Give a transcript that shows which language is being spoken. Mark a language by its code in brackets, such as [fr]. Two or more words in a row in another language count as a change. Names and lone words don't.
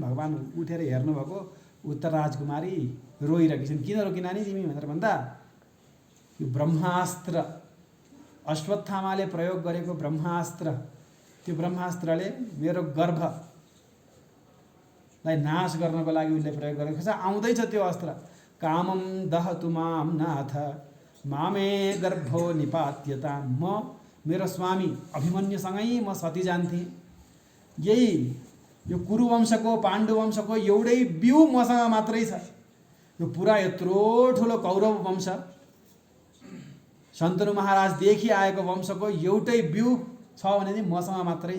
[ne] भगवान उठेर हेर्नुभएको, उत्तर राजकुमारी रोइरहेकी छिन्। किन रोकिना नि तिमी भनेर भन्दा यो ब्रह्मास्त्र, अश्वत्थामाले प्रयोग गरेको ब्रह्मास्त्र, त्यो ब्रह्मास्त्रले मेरो गर्भलाई नाश गर्नको लागि उसले प्रयोग गरेको छ। आउँदैछ त्यो अस्त्र। [sa] कामम दहतु माम नाथ मामे गर्भो निपात्यता। [ne] म मेरो स्वामी अभिमन्युसँगै म सती जान्थेँ। यही यो कुरुवंशको पाण्डुवंशको एउटै बिउ मसँग मात्रै छ। यो पुरा यत्रो ठुलो कौरव वंश, शन्तनु महाराजदेखि आएको वंशको एउटै बिउ छ भने चाहिँ मसँग मात्रै छ।